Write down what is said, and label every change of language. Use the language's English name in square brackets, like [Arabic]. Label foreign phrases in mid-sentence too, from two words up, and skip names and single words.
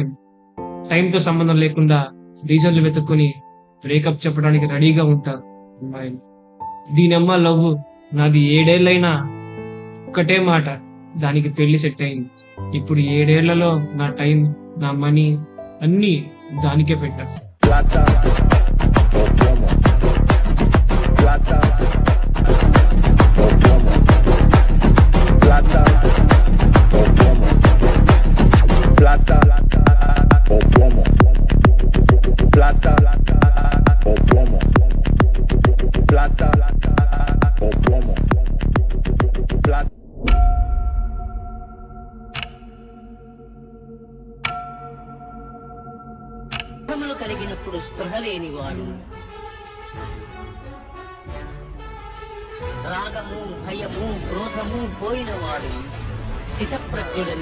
[Telugu] టైంతో సంబంధం లేకుండా రీజన్లు వెతుక్కొని బ్రేకప్ చెప్పడానికి రెడీగా ఉంటారు అమ్మాయిలు. దీనమ్మ లవ్ నాది 7 ఏళ్ళైనా ఒక్కటే మాట, దానికి పెళ్లి సెట్ అయింది. ఇప్పుడు 7 ఏళ్లలో నా టైం, నా మనీ అన్నీ దానికే పెట్టా. [Spanish] Plata o plomo. Plata o plomo. Plata o plomo. Plata o plomo. Plata o plomo. Plata o plomo. Plata. [Telugu] దుఃఖములు కలిగినప్పుడు స్పృహ లేనివాడు, రాగము భయము క్రోధము పోయినవాడు స్థితప్రజ్ఞుడని